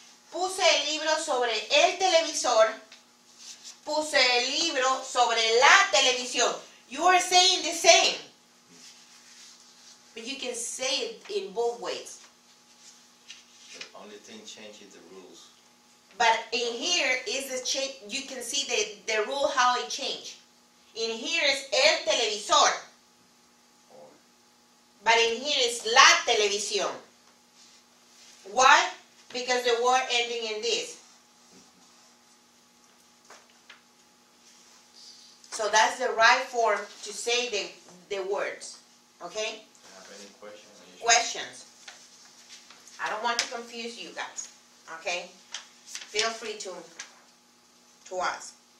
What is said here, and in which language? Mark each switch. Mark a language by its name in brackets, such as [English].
[Spanish] Puse el libro sobre el televisor. Puse el libro sobre la televisión. [English] You are saying the same. But you can say it in both ways. The only thing changes the rules. But in here is the change. You can see the rule how it changed. In here is el televisor. But in here is la televisión. Why? Because the word ending in this. So that's the right form to say the words. Okay? Have any questions? Questions. I don't want to confuse you guys. Okay? Feel free to ask.